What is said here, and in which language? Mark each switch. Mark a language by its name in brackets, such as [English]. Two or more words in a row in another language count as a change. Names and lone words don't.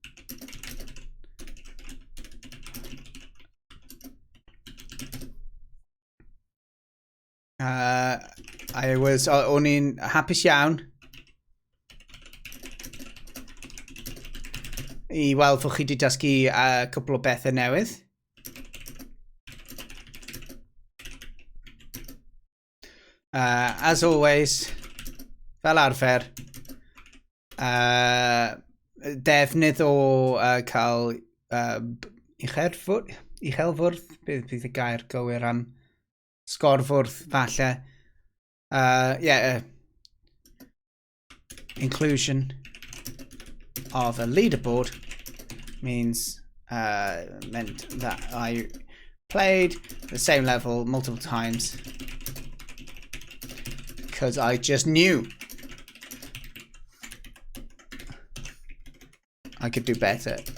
[Welsh] O'n i'n hapus iawn I weld fod chi wedi dysgu cwpl o bethau newydd. [English] As always, [Welsh] fel arfer, defnydd o cael uchelfwrdd, beth y gair gywir am sgorfwrdd falle. [English] Yeah, inclusion of a leaderboard means meant that I played the same level multiple times because I just knew I could do better.